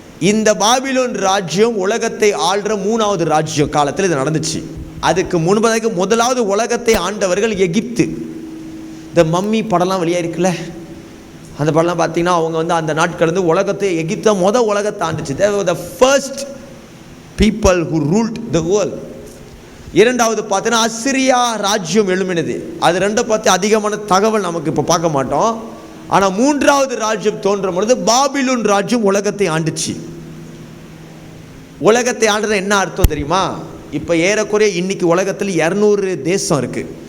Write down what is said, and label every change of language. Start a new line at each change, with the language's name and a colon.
Tamil: இந்த பாபிலோன் ராஜ்யம் உலகத்தை ஆள்ற 3வது ராஜ்யம் காலத்தில் இது நடந்துச்சு. அதுக்கு முன்பதாக முதலாவது உலகத்தை ஆண்டவர்கள் எகிப்து. இந்த மம்மி படம்லாம் வெளியாக இருக்குல்ல, அந்த படம்லாம் பார்த்தீங்கன்னா அவங்க அந்த நாட்கள் உலகத்தை, எகிப்த உலகத்தை ஆண்டுச்சு.
English: They were the first people who ruled the world.
Tamil: 2வது பார்த்தீங்கன்னா அசிரியா ராஜ்யம் எழும்பினது. அது 2 பார்த்து அதிகமான தகவல் நமக்கு இப்போ பார்க்க மாட்டோம். ஆனால் 3வது ராஜ்யம் தோன்றும் பொழுது பாபிலோன் ராஜ்யம் உலகத்தை ஆண்டுச்சு. உலகத்தை ஆண்டுறது என்ன அர்த்தம் தெரியுமா? இப்போ ஏறக்குறைய இன்னைக்கு உலகத்தில் 200 தேசம் இருக்குது.